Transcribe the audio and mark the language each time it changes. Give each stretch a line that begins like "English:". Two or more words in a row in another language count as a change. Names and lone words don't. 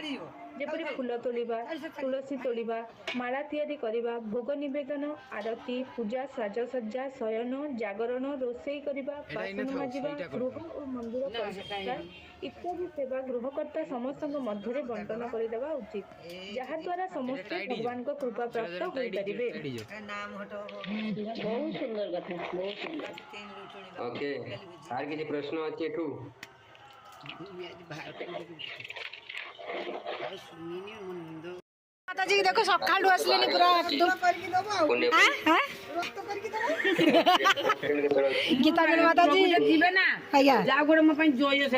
Odia: ଯେପରି ଫୁଲ ତୋଳିବା, ତୁଳସୀ ତୋଳିବା, ମାଳା ତିଆରି କରିବା, ଭୋଗ ନିବେଦନ, ଆରତି, ପୂଜା, ସାଜସଜ୍ଜା, ଶୟନ, ଜାଗରଣ, ରୋଷେଇ କରିବା, ବାସନ ମାଜିବା, ଗୃହ ଓ ମନ୍ଦିର ପରିଷ୍କାର ଇତ୍ୟାଦି ସେବା ଗୃହକର୍ତ୍ତା ସମସ୍ତଙ୍କ ମଧ୍ୟରେ ବଣ୍ଟନ କରିଦେବା ଉଚିତ, ଯାହାଦ୍ୱାରା ସମସ୍ତେ ଭଗବାନଙ୍କ କୃପା ପ୍ରାପ୍ତ ହୋଇପାରିବେ। ବହୁତ ସୁନ୍ଦର କଥା, ବହୁତ ସୁନ୍ଦର।
Bangla: ଓକେ আর কিছু প্রশ্ন আছে এঠু?
Odia: ମାତାଜୀ ଦେଖ ସକାଳୁ ଆସିଲେନି ପୁରା ଗୀତାଞ୍ଜଳି ମାତାଜୀ ଯିବେ ନା ଆଜ୍ଞା ଯାହା ଗୋଟେ ମୋ ପାଇଁ ଜୟ ସେ